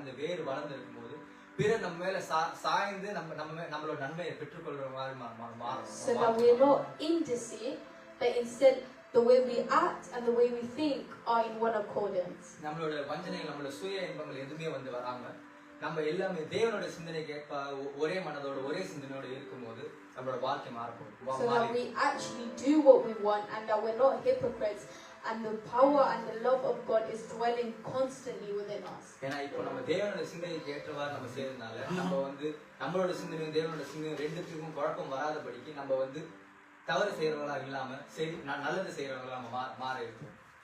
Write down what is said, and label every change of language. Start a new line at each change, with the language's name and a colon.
Tamil: அந்த வேறு வளர்ந்து இருக்கும்போது பிற நம்ம மேல சாய்ந்து நம்மளோட நன்மையை பெற்றுக்கொள்ற மாதிரி மாறும்.
English: So that we're not in deceit, but instead the way we act and the way we think are in one accordance.
Tamil: நம்மளோட வஞ்சனைகள் நம்மளோட சுய இன்பங்கள் எதுவுமே வந்து வராம நம்ம எல்லாமே தேவனோட சிந்தனைக்கு ஏற்ப ஒரே மனதோட ஒரே சிந்தனையோட இருக்கும்போது நம்மளோட வாழ்க்கை மாறும்.
English: So that we actually do what we want and that we're not hypocrites and the power and the love of God is dwelling constantly within us.
Tamil: ஏன்னா இப்போ நம்ம தேவனோட சிந்தனைக்கு ஏற்றவாறு நம்ம செய்யறதுனால நம்ம வந்து நம்மளோட சிந்தனையும் தேவனோட சிந்தனையும் ரெண்டுத்துக்கும் குழப்பம் வராதபடிக்கு நம்ம வந்து தவறு செய்யறவங்களா இல்லாம நல்லது செய்யறவங்களா நம்ம மாற இருப்போம்.